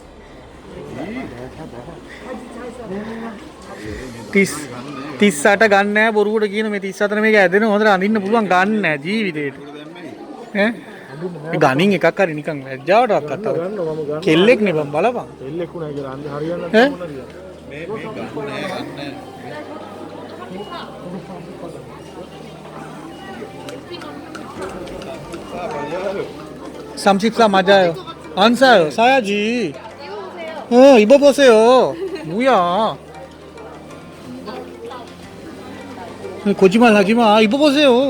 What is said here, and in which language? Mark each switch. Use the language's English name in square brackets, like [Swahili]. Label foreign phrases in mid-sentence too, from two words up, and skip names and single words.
[Sinhala] 38 ගන්න නෑ බොරුවට කියන මේ 34 මේක ඇදෙන හොඳට අඳින්න පුළුවන් ගන්න නෑ ජීවිතේට. ඈ ගණන් එකක් හරි නිකන් ලැජ්ජාවටවත් අත්තව. කෙල්ලෙක් නේ බං බලපන්. කෙල්ලෙක් උනා කියලා අන්දි හරියන්නේ නැහැ මොනද? මේ ගන්න නෑ. [Korean] 삼십사 맞아요. 안 사요. 사야지. 입어보세요. 뭐야? 거짓말 하지 마. 입어보세요.